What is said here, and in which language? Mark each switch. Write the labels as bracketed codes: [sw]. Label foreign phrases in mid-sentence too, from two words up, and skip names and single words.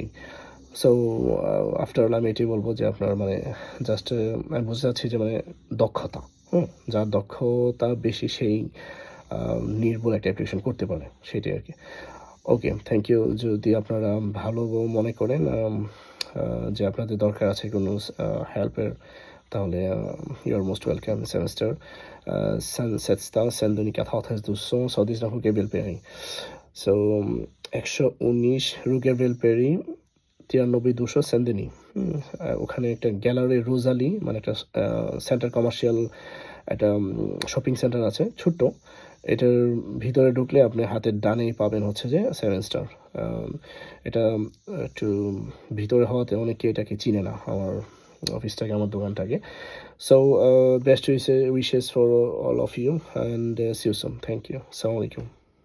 [bn] সো আফটার অল আমি এটাই বলবো যে আপনার মানে জাস্ট আমি বুঝতে চাচ্ছি যে মানে দক্ষতা, যার দক্ষতা বেশি সেই নির্ভুল একটা অ্যাপ্লিকেশন করতে পারে, সেটাই আর কি। [en] ওকে, thank you. [bn] যদি আপনারা ভালো মনে করেন যে আপনাদের দরকার আছে কোনো হেল্পের, তাহলে [en] you are most welcome. [fr] সেমেস্টার cette star, celle de 14 119 rue Gabriel Péry. [bn] সো 119 রু গ্যাব্রিয়েল পেরি, 93 200 সেন্দেনি। ওখানে একটা গ্যালারি রোজালি, মানে একটা সেন্টার, কমার্শিয়াল একটা [en] shopping centre [bn] আছে ছোট্ট। এটার ভিতরে ঢুকলে আপনি হাতের ডানেই পাবেন হচ্ছে যে 7 স্টার। এটা একটু ভিতরে হওয়াতে অনেকে এটাকে চিনে না, আমার অফিসটাকে, আমার দোকানটাকে। [en] so best wishes for all of you and see you soon. thank you. [ar] السلام عليكم.